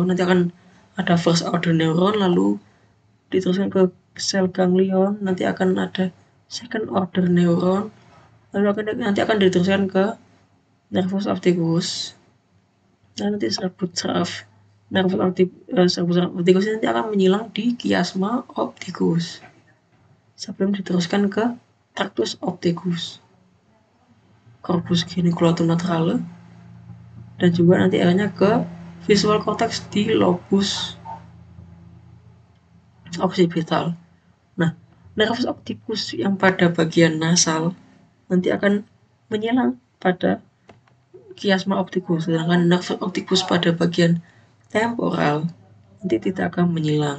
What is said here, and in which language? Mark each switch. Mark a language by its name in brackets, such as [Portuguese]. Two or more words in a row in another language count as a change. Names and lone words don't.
[Indonesian] Nanti akan ada [English] first order neuron, [Indonesian] lalu diteruskan ke sel ganglion, nanti akan ada [English] second order neuron, [Indonesian] lalu nanti akan diteruskan ke [Latin] nervus opticus. [Indonesian] Nah, nanti serabut saraf [Latin] nervus opticus [Indonesian] nanti akan menyilang di [Latin] chiasma opticus [Indonesian] sebelum diteruskan ke [Latin] tractus opticus, corpus geniculatum laterale, [Indonesian] dan juga nanti akhirnya ke [English] visual cortex [Indonesian] di [Latin] lobus occipital. [Indonesian] Nah, [Latin] nervus opticus [Indonesian] yang pada bagian nasal nanti akan menyilang pada [Latin] chiasma opticus, [Indonesian] sedangkan [Latin] nervus opticus [Indonesian] pada bagian temporal nanti tidak akan menyilang.